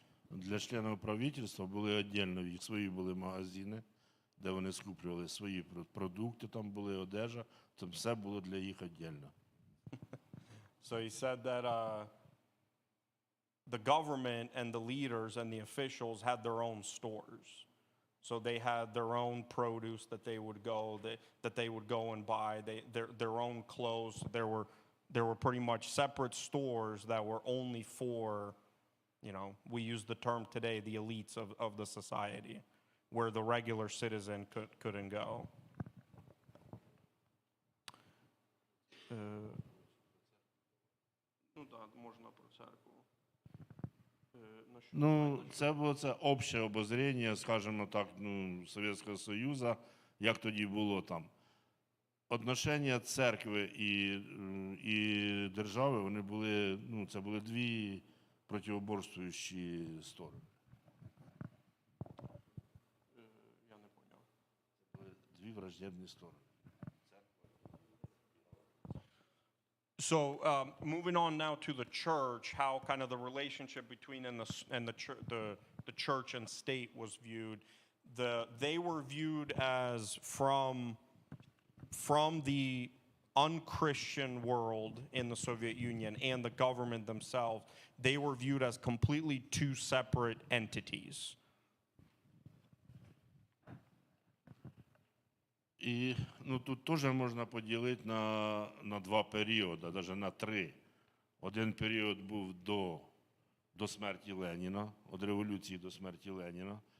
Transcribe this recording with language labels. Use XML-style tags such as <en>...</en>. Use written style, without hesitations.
<uk>Для членів правительства були віддільно, їх свої були магазини, де вони скуплювали свої продукти, там були одежа, там все було для їх віддільно.</uk> <en>So he said that the government and the leaders and the officials had their own stores. So they had their own produce that they would go and buy, their own clothes. There were pretty much separate stores that were only for, we use the term today, the elites of the society, where the regular citizen couldn't go.</en> <uk>Можна про церкву. Ну, це було це обще обозріння, скажімо так, ну, Совєтського Союзу, як тоді було там. Отношення церкви і держави, вони були, ну, це були дві противоборствуючі сторони. Я не поняв. Це були дві враждебні сторони.</uk> <en>So moving on now to the church, how kind of the relationship between the church and state was viewed. They were viewed as from the unchristian world in the Soviet Union and the government themselves. They were viewed as completely two separate entities.</en> <uk>І ну, тут теж можна поділити на два періоди, навіть на три. Один період був до смерті Леніна, від революції до смерті Леніна.</uk>